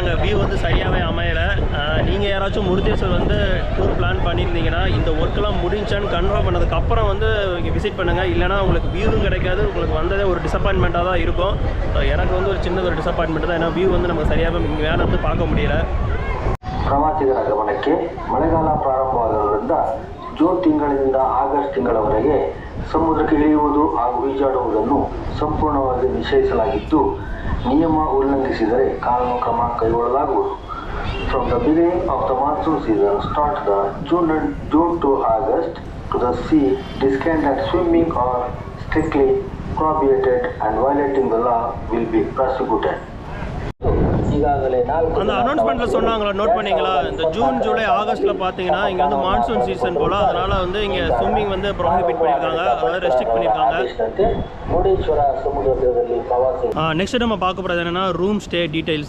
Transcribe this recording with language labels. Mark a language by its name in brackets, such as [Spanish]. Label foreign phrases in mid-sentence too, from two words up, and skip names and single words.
[Tamil] வியூ வந்து சரியாகவே அமையலை. நீங்கள் யாராச்சும் முருதேஸ்வர் வந்து [English] tour plan [Tamil] பண்ணியிருந்தீங்கன்னா இந்த ஒர்க்கெல்லாம் முடிஞ்சான்னு கன்ஃபார்ம் பண்ணதுக்கப்புறம் வந்து இங்கே விசிட் பண்ணுங்கள். இல்லைனா உங்களுக்கு வியூவும் கிடைக்காது, உங்களுக்கு வந்ததே ஒரு டிசப்பாயின்மெண்ட்டாக தான் இருக்கும். எனக்கு வந்து ஒரு சின்னது ஒரு டிசப்பாயின்மெண்ட் தான், ஏன்னா வியூ வந்து நமக்கு சரியாக இங்கே வேலை வந்து பார்க்க முடியல. [Kannada] ಪ್ರವಾಸಿಗರ ಗಮನಕ್ಕೆ ಮಳೆಗಾಲ ಪ್ರಾರಂಭವಾಗುವುದರಿಂದ ಜೂನ್ ತಿಂಗಳಿಂದ ಆಗಸ್ಟ್ ತಿಂಗಳವರೆಗೆ ಸಮುದ್ರಕ್ಕೆ ಇಳಿಯುವುದು ಹಾಗೂ ಈಜಾಡುವುದನ್ನು ಸಂಪೂರ್ಣವಾಗಿ ನಿಷೇಧಿಸಲಾಗಿದ್ದು, ನಿಯಮ ಉಲ್ಲಂಘಿಸಿದರೆ ಕಾನೂನು ಕ್ರಮ ಕೈಗೊಳ್ಳಲಾಗುವುದು. [English] From the beginning of the monsoon season start the June to August to the sea, descent and swimming are strictly prohibited and violating the law will be prosecuted. [Tamil] அந்த அனௌன்ஸ்மெண்ட்டில் சொன்னாங்களா, நோட் பண்ணிங்களா? இந்த ஜூன் ஜூலை ஆகஸ்ட்டில் பார்த்தீங்கன்னா இங்கே வந்து [English] monsoon season [Tamil] போல், அதனால் வந்து இங்கே ஸ்விம்மிங் வந்து ப்ரோஹிபிட் பண்ணியிருக்காங்க, அதாவது ரெஸ்ட்ரிக்ட் பண்ணியிருக்காங்க. நெக்ஸ்ட் நம்ம பார்க்க போகிறது என்னென்னா [English] room stay details.